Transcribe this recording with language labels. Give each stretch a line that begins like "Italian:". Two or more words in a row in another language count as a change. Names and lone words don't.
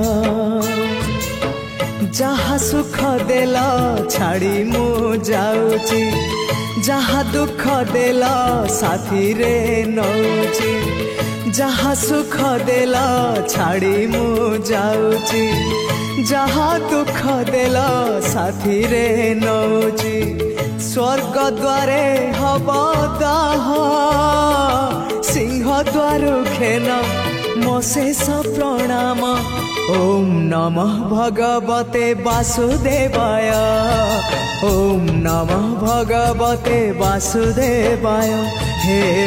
Odia: ଯାହା ସୁଖ ଦେଲା ଛାଡ଼ି ମୁଁ ଯାଉଛି ଯାହା ଦୁଃଖ ଦେଲା ସାଥିରେ ନଉଛି ଯାହା ସୁଖ ଦେଲା ଛାଡ଼ି ମୁଁ ଯାଉଛି ଯାହା ଦୁଃଖ ଦେଲା ସାଥିରେ ନଉଛି ସ୍ୱର୍ଗ ଦ୍ୱାରେ ହବ ଦାହ ସିଂହ ଦ୍ୱାର ଖେନ ମୋ ଶେଷ ପ୍ରଣାମ
Sanskrit: ओम नमः भगवते वासुदेवाय ओम नमः भगवते वासुदेवाय
Odia: हे